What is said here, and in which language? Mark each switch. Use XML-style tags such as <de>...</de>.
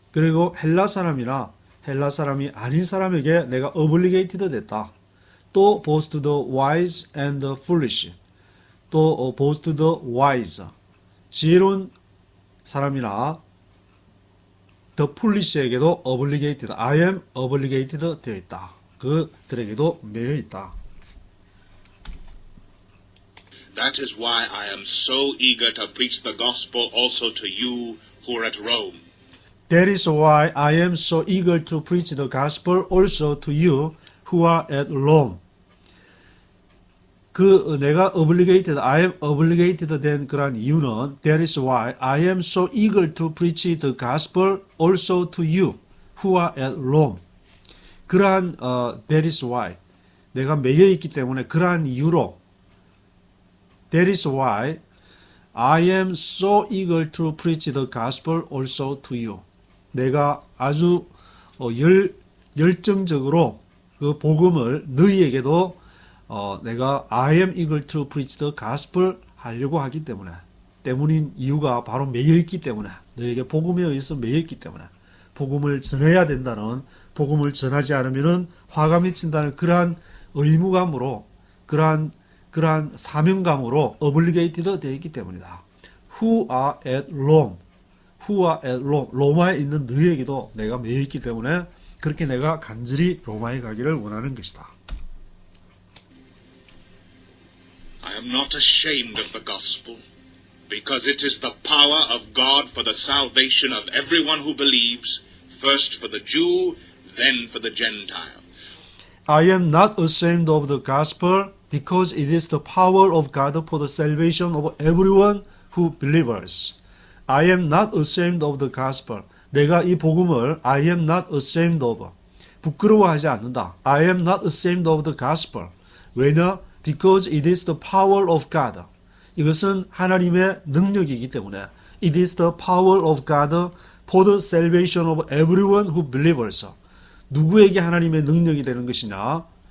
<ko>그리고 헬라 사람이나 헬라 사람이 아닌 사람에게 내가 obligated 됐다.</ko> <en>또 both to the wise and the foolish. 또 both to the wise.</en> <ko>지혜로운 사람이나 the foolish에게도 obligated,</ko> <en>I am obligated</en> <ko>되어 있다. 그들에게도 매여 있다.</ko> <en>That is why I am so eager to preach the gospel also to you who are at Rome. That is why I am so eager to preach the gospel also to you who are at Rome. 내가 obligated, I am obligated</en> <ko>된 그런 이유는</ko> <en>That is why I am so eager to preach the gospel also to you who are at Rome. 그러한 that is why</en> <ko>내가 매여 있기 때문에 그러한 이유로</ko> <en>That is why I am so eager to preach the gospel also to you.</en> <ko>내가 아주 열정적으로 그 복음을 너희에게도 내가</ko> <en>I am eager to preach the gospel</en> <ko>하려고 하기 때문인 이유가 바로 매여 있기 때문에, 너희에게 복음에 의해서 매여 있기 때문에, 복음을 전해야 된다는, 복음을 전하지 않으면은 화가 맺힌다는 그러한 의무감으로, 그러한 사명감으로 obligated 되어 있기 때문이다.</ko> <en>Who are at Rome,</en> <ko>로마에 있는 너희에게도 내가 매여 있기 때문에 그렇게 내가 간절히 로마에 가기를 원하는 것이다.</ko> <en>I am not ashamed of the gospel, because it is the power of God for the salvation of everyone who believes, first for the Jew, then for the Gentile. I am not ashamed of the gospel, because it is the power of God for the salvation of everyone who believes. I am not ashamed of the gospel.</en> <ko>내가 이 복음을</ko> <en>I am not ashamed of,</en> <ko>부끄러워하지 않는다.</ko> <en>I am not ashamed of the gospel.</en> <ko>왜냐?</ko> <en>Because it is the power of God.</en> <ko>이것은 하나님의 능력이기 때문에</ko> <en>It is the power of God for the salvation of everyone who believes.</en> <ko>누구에게 하나님의 능력이 되는 것이냐?</ko>